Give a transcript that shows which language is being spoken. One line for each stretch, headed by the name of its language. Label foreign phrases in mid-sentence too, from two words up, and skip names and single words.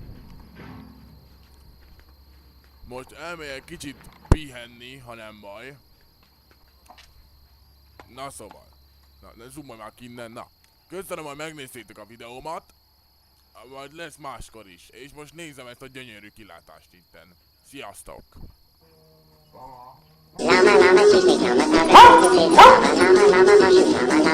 Hungarian: Most elmegyek kicsit pihenni, ha nem baj. Na szóval. Na, ne zoomolj már ki innen, na. Köszönöm, hogy megnéztétek a videómat. Majd lesz máskor is. És most nézem ezt a gyönyörű kilátást itten. Sziasztok! Lama lama sisik lama lama sisik lama lama lama lama